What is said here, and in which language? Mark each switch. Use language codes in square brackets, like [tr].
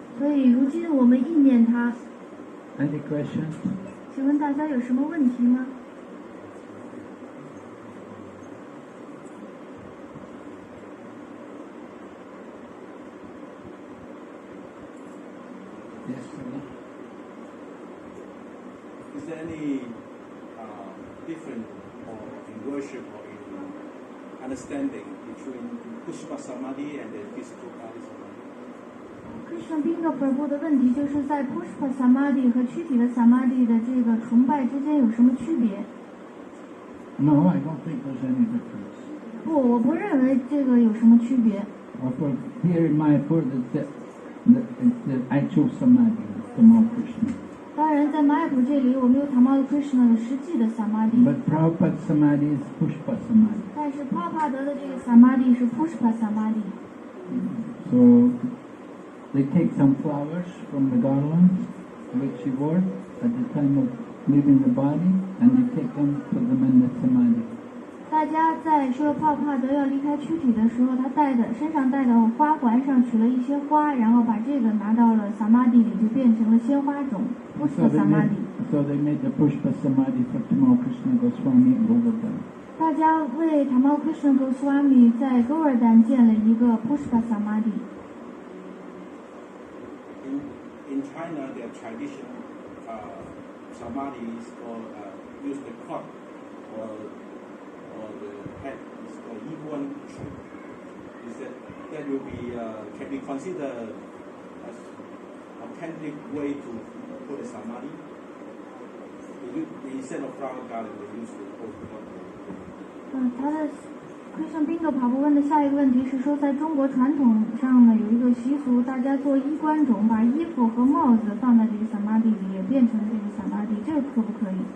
[zh] 所以如今我们意念他。 [en] Any questions? [zh] 请问大家有什么问题吗？ [en] Yes, brother. Is there any difference in worship or in understanding between Pushpa Samadhi and the physical body Samadhi? [zh] Krishna Bingo Prabhu 的问题就是在 Pushpa Samadhi 和躯体的 Samadhi 的这个崇拜之间有什么区别？ [en] No, I don't think there's any difference. [zh] 不，我不认为这个有什么区别。 [en] For here in Mayapur, it's the actual samadhi, Tamal Krishna. [zh] 当然，在 Mayapur 这里，我们有 Tamal Krishna 的实际的 Samadhi， [en] But Prabhupada's samadhi is Pushpa samadhi. [zh] 但是 Prabhupada 的这个 Samadhi 是 Pushpa Samadhi。 [en] So they take some flowers from the garlands which he wore at the time of leaving the body, and they take them, put them in the samadhi. [zh] 大家在说帕帕德要离开躯体的时候，他身上带的花环上取了一些花，然后把这个拿到了萨玛地里，就变成了鲜花种，不是萨玛地。 [en] So they made the Pushpa Samadhi for Tamal Krishna Goswami in Govardhan. [zh] 大家为 Tamal Krishna Goswami 在 Govardhan 建了一个 Pushpa Samadhi。 [en] In China, their tradition samadhis or use the cloth or the head is called Yihuan tree. Is that will be can be considered as authentic way to put a samadhi? Instead of flower garden, they use the cloth. [zh] 他的 Krishna Bingo 跑步问的下一个问题是说，在中国传统上呢有一个习俗，大家做衣冠冢，把衣服和帽子放在这个萨玛地里，也变成这个萨玛地，这个可不可以？